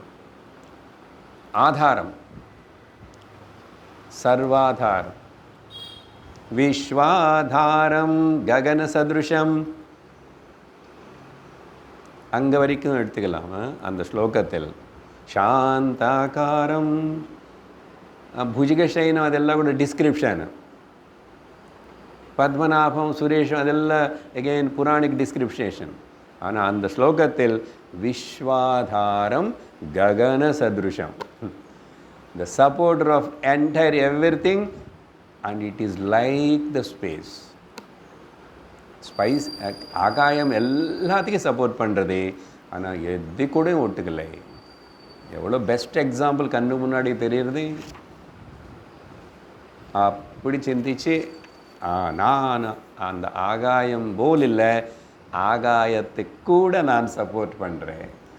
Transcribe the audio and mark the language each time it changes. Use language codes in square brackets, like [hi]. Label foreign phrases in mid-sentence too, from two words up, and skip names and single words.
[sa] आधारं, सर्वाधारं, विश्वाधारं गगन सदृशं, [ta] அங்கே வரைக்கும் எடுத்துக்கலாமா அந்த ஸ்லோகத்தில். [sa] शान्ताकारं, [kn] ಭುಜಗಶಯನ ಅದೆಲ್ಲ ಕೂಡ ಡಿಸ್ಕ್ರಿಪ್ಷನ್. [sa] पद्मनाभं सुरेशं [kn] ಅದೆಲ್ಲ [en] again puranic description. [ta] ஆனால் அந்த ஸ்லோகத்தில் [sa] विश्वाधारं गगन सदृशं, [en] the supporter of entire everything, and it is like the space. [ta] ஸ்பைஸ் ஆகாயம் எல்லாத்துக்கும் சப்போர்ட் பண்ணுறது, ஆனால் எது கூட ஒட்டுக்கலை. எவ்வளோ பெஸ்ட் எக்ஸாம்பிள் கண்ணு முன்னாடி தெரியுறது. அப்படி சிந்திச்சு நான் அந்த ஆகாயம் போல் இல்லை, ஆகாயத்துக்கு கூட நான் சப்போர்ட் பண்ணுறேன்.